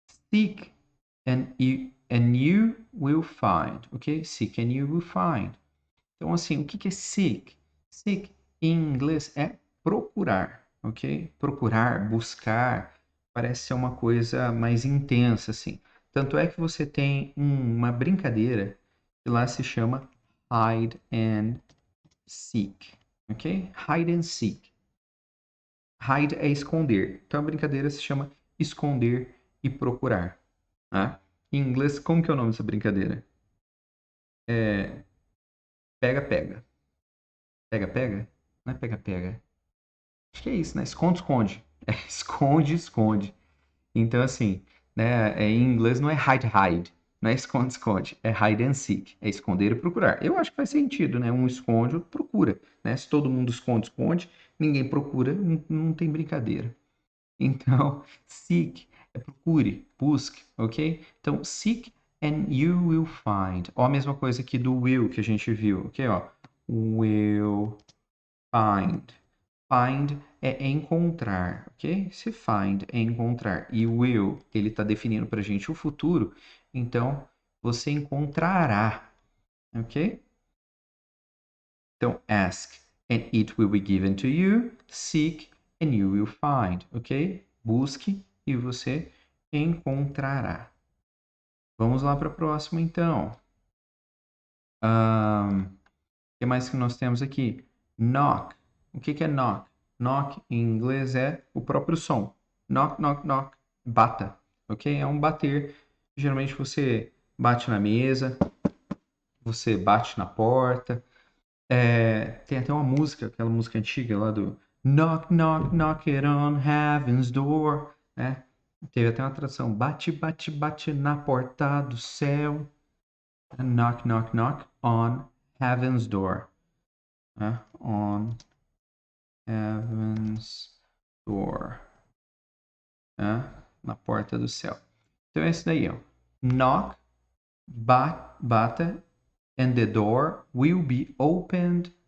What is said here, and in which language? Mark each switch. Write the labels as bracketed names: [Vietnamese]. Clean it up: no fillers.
[English] Seek and you will find, ok? Seek and you will find. [Portuguese] Então, assim, o que é seek? Seek, em inglês, é procurar, ok? Procurar, buscar, parece ser uma coisa mais intensa, assim. Tanto é que você tem uma brincadeira que lá se chama hide and seek, ok? Hide and seek. Hide é esconder. Então, a brincadeira se chama esconder e procurar, tá? Em inglês, como que é o nome dessa brincadeira? É pega-pega. Pega-pega? Não é pega-pega. Acho que é isso, né? Esconde-esconde. É esconde-esconde. Então, assim, né? Em inglês não é hide-hide. Não é esconde-esconde. É hide and seek. É esconder e procurar. Eu acho que faz sentido, né? Um esconde, outro procura. Né? Se todo mundo esconde-esconde, ninguém procura, não tem brincadeira. Então, seek é procure, busque, ok? [English] Então, seek and you will find. [Portuguese] Ó, a mesma coisa aqui do will que a gente viu, ok? Ó, will find. Find é encontrar, ok? Se find é encontrar e will, ele está definindo para a gente o futuro, então você encontrará, ok? [English] Então, ask and it will be given to you. Seek and you will find, ok? [Portuguese] Busque e você encontrará. Vamos lá para a próxima, então. O que mais que nós temos aqui? Knock. O que é knock? Knock em inglês é o próprio som. Knock, knock, knock. Bata, ok? É um bater. Geralmente você bate na mesa, você bate na porta. Tem até uma música, aquela música antiga lá do [English] Knock, knock, knock it on heaven's door, [Portuguese] né? Teve até uma tradução, bate, bate, bate na porta do céu. [English] Knock, knock, knock on heaven's door, né? On heaven's door, [Portuguese] né? Na porta do céu. Então é isso daí, ó. [English] Knock, bata, and the door will be opened